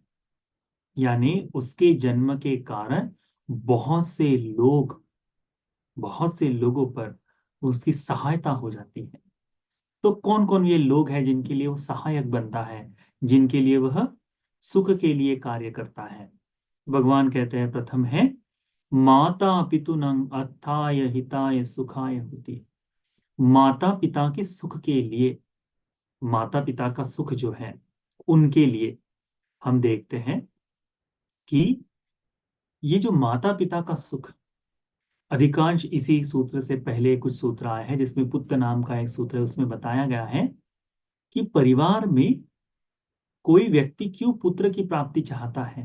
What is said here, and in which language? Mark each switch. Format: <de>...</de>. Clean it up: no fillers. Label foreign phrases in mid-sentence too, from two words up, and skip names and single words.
<hi>यानी उसके जन्म के कारण बहुत से लोगों पर उसकी सहायता हो जाती है। तो कौन कौन ये लोग हैं जिनके लिए वो सहायक बनता है, जिनके लिए वह सुख के लिए कार्य करता है। भगवान कहते हैं, प्रथम है</hi> <pi>माता पितुनं अत्थाय हिताय सुखाय होती।</pi> <hi>माता पिता के सुख के लिए, माता पिता का सुख जो है उनके लिए हम देखते हैं कि ये जो माता पिता का सुख, अधिकांश इसी सूत्र से पहले कुछ सूत्र आए हैं जिसमें पुत्र नाम का एक सूत्र है, उसमें बताया गया है कि परिवार में कोई व्यक्ति क्यों पुत्र की प्राप्ति चाहता है।</hi>